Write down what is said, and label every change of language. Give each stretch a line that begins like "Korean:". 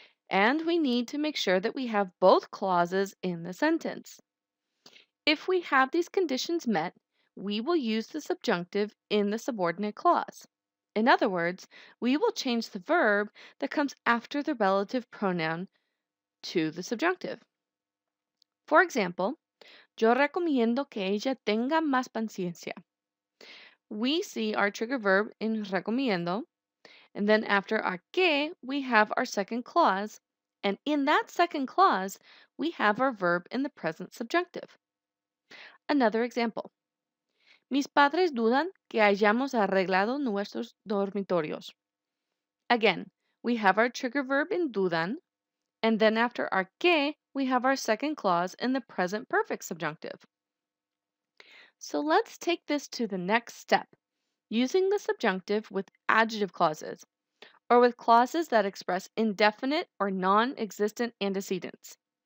English: And we need to make sure that we have both clauses in the sentence. If we have these conditions met, we will use the subjunctive in the subordinate clause. In other words, we will change the verb that comes after the relative pronoun to the subjunctive. For example,
Spanish: yo recomiendo que ella tenga más paciencia.
English: We see our trigger verb in recomiendo, and then after our que, we have our second clause, and in that second clause, we have our verb in the present subjunctive. Another example.
Spanish: Mis padres dudan que hayamos arreglado nuestros dormitorios.
English: Again, we have our trigger verb in dudan, and then after our que, we have our second clause in the present perfect subjunctive. So let's take this to the next step, using the subjunctive with adjective clauses, or with clauses that express indefinite or non-existent antecedents.